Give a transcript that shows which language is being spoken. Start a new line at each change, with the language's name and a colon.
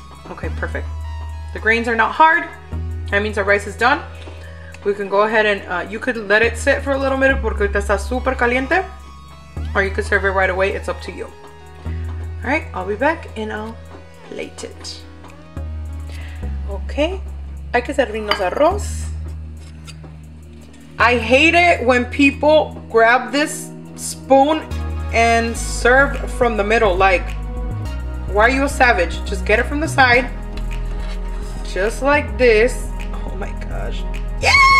English: Okay, perfect. The grains are not hard. That means our rice is done. We can go ahead and you could let it sit for a little bit
Spanish: porque ahorita está super caliente,
English: or you could serve it right away. It's up to you. All right, I'll be back and I'll plate it.
Spanish: Okay, hay que servirnos arroz.
English: I hate it when people grab this spoon and serve from the middle. Like, why are you a savage? Just get it from the side, just like this. Oh my gosh, yes!